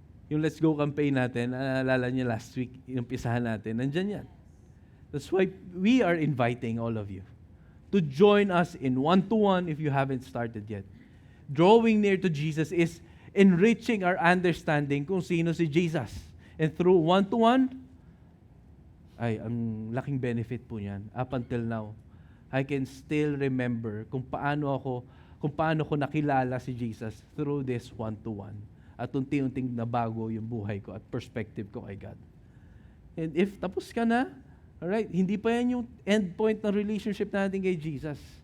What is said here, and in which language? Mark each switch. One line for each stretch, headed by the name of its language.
Filipino: Yung Let's Go campaign natin, naalala niyo last week, inumpisahan natin, nandyan yan.
English: That's why we are inviting all of you to join us in one-to-one if you haven't started yet. Drawing near to Jesus is enriching our understanding
Filipino: kung sino si Jesus.
English: And through one-to-one,
Filipino: Ay, ang laking benefit po niyan.
English: Up until now, I can still remember
Filipino: kung paano ko nakilala si Jesus
English: through this one-to-one.
Filipino: At unti-unting nabago yung buhay ko at perspective ko kay God.
English: And if
Filipino: tapos ka na, alright, hindi pa yan yung end point ng relationship natin kay Jesus.